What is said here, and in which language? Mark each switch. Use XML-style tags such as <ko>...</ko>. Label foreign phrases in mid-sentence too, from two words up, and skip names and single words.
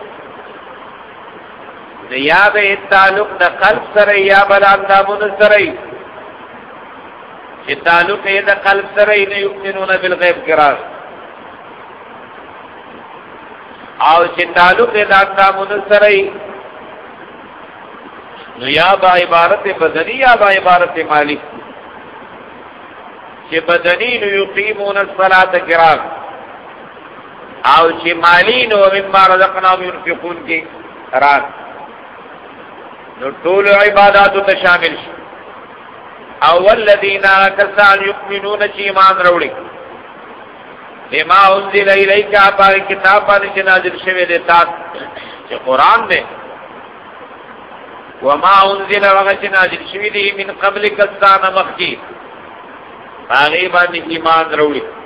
<ps>یا به تعلق د قلب سره یا بل اندامونو سره چې تعلق یې د قلب سره نه</ps> <ar>یؤمنون بالغیب</ar> <ps>قرار او چې تعلق یې د اندامونو سره نو یا با عبارت بدنی یا با عبارت مالی چې بدنی نو</ps> <ar>یقیمون الصلاة</ar> <ps>قرار او چې مالی نو</ps> <ar>مما رزقناهم ينفقون</ar> <ps>کې قرار نو ټول عبادات ته شامل شي او</ps> <ar>الذين كسان يؤمنون</ar> <ps>چې ایمان وروړي</ps> <ar>بما انزل اليك</ar> <ps>په کتاب باندې نازل شوی دی تاسو چې قران دی</ps> <ar>وما انزل</ar> <ps>هغه چې نازل شوی دی</ps> <ar>من قبل</ar> <ps>کسان مخکي هغه باندې ایمان وروړي</ps>